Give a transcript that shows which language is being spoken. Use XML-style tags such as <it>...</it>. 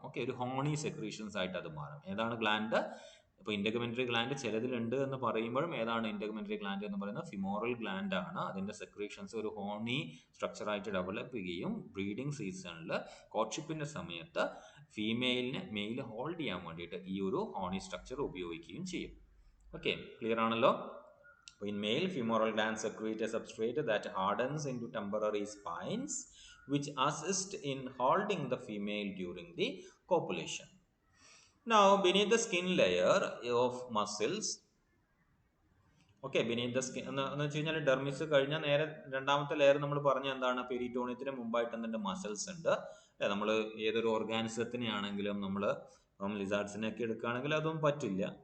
<ml>Okay, ഒരു Horney secretions ആയിട്ട് അത് മാറും. ഏതാണ് ഗ്ലാൻഡ്? ഇപ്പോൾ ഇന്റർഗമെന്ററി ഗ്ലാൻഡ് ചിലതിലുണ്ട് എന്ന് പറയുമ്പോഴും ഏതാണ് ഇന്റർഗമെന്ററി ഗ്ലാൻഡ് എന്ന് പറയുന്നത്? ഫിമോറൽ ഗ്ലാൻഡ് ആണ്. അതിന്റെ സെക്രീഷൻസ് ഒരു ഹോണി സ്ട്രക്ചർ ആയിട്ട് ഡെവലപ്പ് ചെയ്യുകയും ബ്രീഡിംഗ് സീസണിൽ കോർട്ട്ഷിപ്പിന്റെ സമയത്ത് ഫീമെയിലിനെ മെയിൽ ഹോൾഡ് ചെയ്യാൻ വേണ്ടിയിട്ട് ഈ ഒരു ഹോണി സ്ട്രക്ചർ ഉപയോഗിക്കുകയും ചെയ്യും. ഓക്കെ, ക്ലിയർ ആണല്ലോ?</ml> <en>In male, femoral glands secrete a substrate that hardens into temporary spines which assist in holding the female during the copulation. Now, beneath the skin layer of muscles,</en> <ml>okay,</ml> <en>beneath the skin</en> <ml>എന്ന് വെച്ച് കഴിഞ്ഞാൽ dermis കഴിഞ്ഞാൽ നേരെ രണ്ടാമത്തെ layer നമ്മൾ പറഞ്ഞ എന്താണ്? പെരിറ്റോണിയത്തിന് മുമ്പായിട്ട് എന്തുണ്ട്? മസിൽസ് ഉണ്ട്. നമ്മൾ ഏതൊരു ഓർഗാനിസത്തിനെ ആണെങ്കിലും നമ്മൾ ലിസാർഡ്സിനെയൊക്കെ എടുക്കുകയാണെങ്കിൽ അതൊന്നും പറ്റില്ല.</ml>